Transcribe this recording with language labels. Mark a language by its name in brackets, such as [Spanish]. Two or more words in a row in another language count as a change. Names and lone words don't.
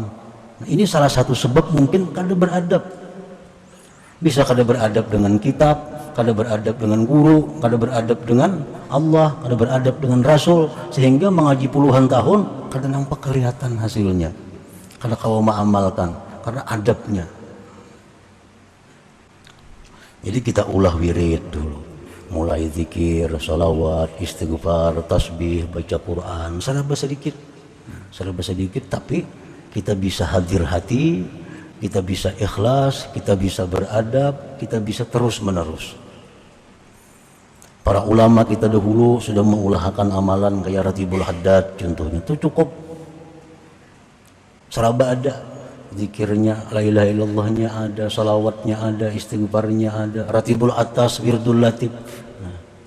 [Indonesian] Nah, ini salah satu sebab mungkin kada beradab. Bisa kada beradab dengan kitab, kada beradab dengan guru, kada beradab dengan Allah, kada beradab dengan Rasul, sehingga mengaji puluhan tahun kada nampak kelihatan hasilnya, kada kau mengamalkan karena adabnya. Jadi kita ulah wirid dulu, mulai zikir, salawat, istighfar, tasbih, baca Quran, serba sedikit, tapi kita bisa hadir hati, kita bisa ikhlas, kita bisa beradab, kita bisa terus menerus. Para ulama kita dahulu sudah mengulahkan amalan kayak Ratibul Haddad contohnya, itu cukup seraba ada, zikirnya, [Arabic] la ilaha illallahnya [Indonesian] ada, salawatnya ada, istighfarnya ada, ratibul atas, wirdul latif.